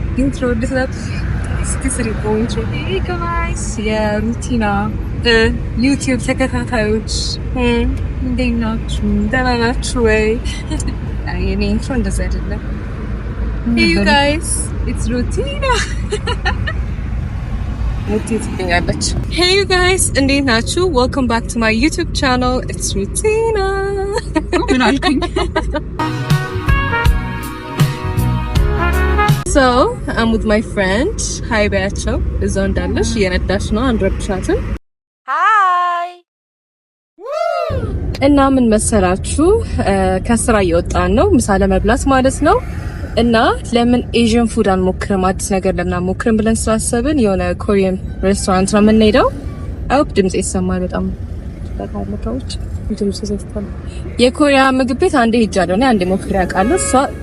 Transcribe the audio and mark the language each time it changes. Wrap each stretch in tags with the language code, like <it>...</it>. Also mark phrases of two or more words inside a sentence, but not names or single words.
<en>intro this</en> <am>ስሪ</am> <en>intro guys</en> <am>የሩቲና ዩቲዩብ ተከታታዮች እንዴት ናችሁ? ደህና ናችሁ ወይ? የኔ ኢንትሮ እንደዛ አይደለም።</am> <en>Hey you guys, it's Rutina. Hey you guys,</en> <am>እንዴት ናችሁ?</am> <en>Welcome back to my YouTube channel. It's Rutina.</en> <am>ምን አልኩኝ?</am> <en>So, I'm with my friend.</en> <am>Hi በያቸው። እዛው እንዳለሽ እየነዳሽ ነው አንረብሻትም። Hi. እና ምን መሰላችሁ ከስራ እየወጣን ነው ምሳ ለመብላት ማለት ነው። እና ለምን</am> <en>Asian food</en> <am>አንሞክርም አዲስ ነገር ለምን አንሞክርም ብለን ስላሰብን የሆነ</am> <en>Korean restaurant</en> <am>ነው የምንሄደው። አውቅ ድምጽ ይሰማል በጣም ተካለካዎች ድምጽ ይሰማል። የኮሪያ ምግብ ቤት አንዴ ሄጃለሁ እና አንዴ ሞክሬ አውቃለሁ። እሷ</am>